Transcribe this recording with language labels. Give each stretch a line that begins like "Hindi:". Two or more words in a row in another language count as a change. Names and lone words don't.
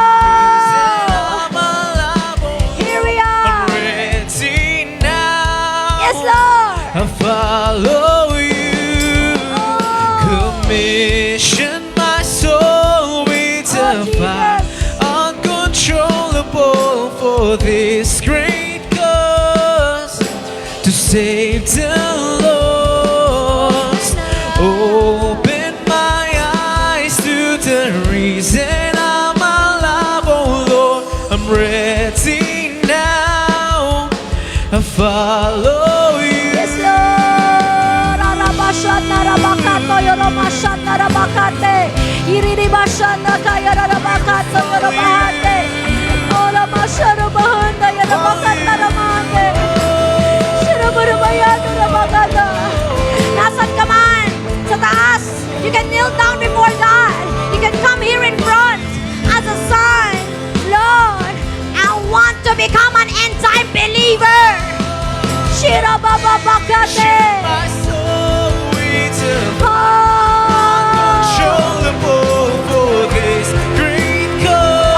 English: I follow you, commission my soul with a fire uncontrollable for this great cause, to save the lost. Open my eyes to the reason I'm alive, oh Lord, I'm ready now. I follow you. Narabakato, Yoromashan, Narabakate, Iriribashan, Nakayarabakato, Yorobahate, Olamasharabahanda, Yorobakat, Naramande, Shirabarabaya, Narabakata.
Filipino: Nasaan ka man? Sa taas.
English: You can kneel down before God. You can come here in front as a sign. Lord, I want to become an end-time believer. Shirababakate. Uncontrollable for this great cause.